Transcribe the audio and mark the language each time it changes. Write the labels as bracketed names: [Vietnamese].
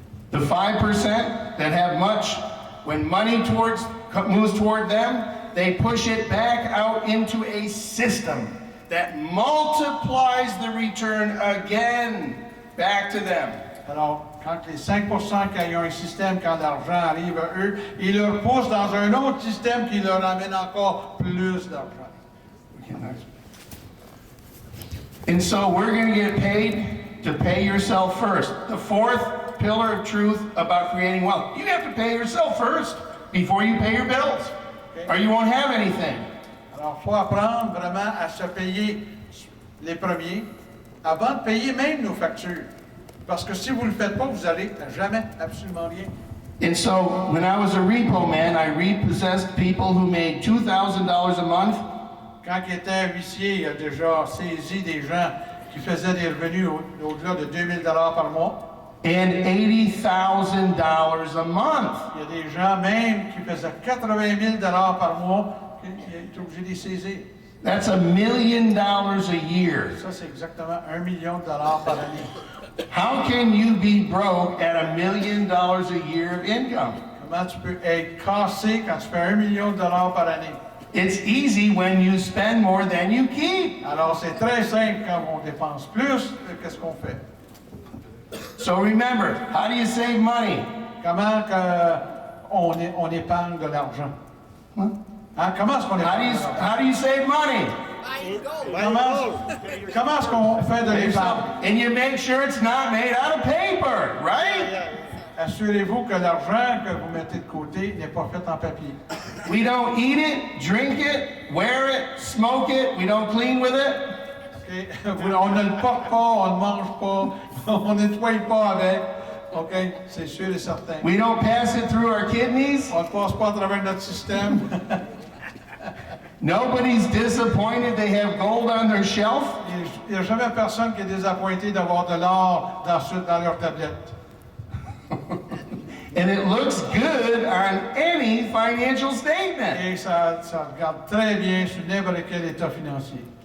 [English] The 5% that have much, when money moves toward them, they push it back out into a system that multiplies the return again back to them. [French] Alors, quand les 5% qui ont un système, quand l'argent arrive à eux, ils leur poussent dans un autre système qui leur amène encore plus d'argent. [English] And so we're going to get paid to pay yourself first. The fourth pillar of truth about creating wealth. You have to pay yourself first before you pay your bills, or you won't have anything. [French] Alors, il faut apprendre vraiment à se payer les premiers avant de payer même nos factures. Parce que si vous ne le faites pas, vous n'allez jamais absolument rien. [English] And so when I was a repo man, I repossessed people who made $2,000 a month. [French] Quand il était huissier, il a déjà saisi des gens qui faisaient des revenus au-delà de 2000 $ par mois. [English] And $80,000 a month. [French] Il y a des gens même qui faisaient 80 000 $ par mois qui étaient obligés de les saisir. [English] That's $1 million a year. [French] Ça, c'est exactement 1 million de dollars par année. [English] How can you be broke at $1 million a year of income? [French] Comment tu peux être cassé quand tu fais 1 million de dollars par année? [English] It's easy when you spend more than you keep. [French] Alors, c'est très simple quand on dépense plus que ce qu'on fait. [English] So remember, how do you save money? [French] Comment on épargne de l'argent? Huh? Hein? Comment est-ce qu'on épargne de l'argent? [English] How do you save money? [French] Comment est-ce qu'on fait de l'épargne? [English] And you make sure it's not made out of paper, right? [French] Assurez-vous que l'argent que vous mettez de côté n'est pas fait en papier. [English] We don't eat it, drink it, wear it, smoke it. We don't clean with it. Okay? [French] On ne le porte pas, on ne mange pas, on ne nettoie pas avec. OK? C'est sûr et certain. [English] We don't pass it through our kidneys. [French] On ne passe pas à travers notre système. [English] Nobody's disappointed they have gold on their shelf. [French] Il n'y a jamais personne qui est désappointé d'avoir de l'or dans leur tablette. [English] And it looks good on any financial statement. [French] Et ça regarde très bien sur n'importe quel état financier.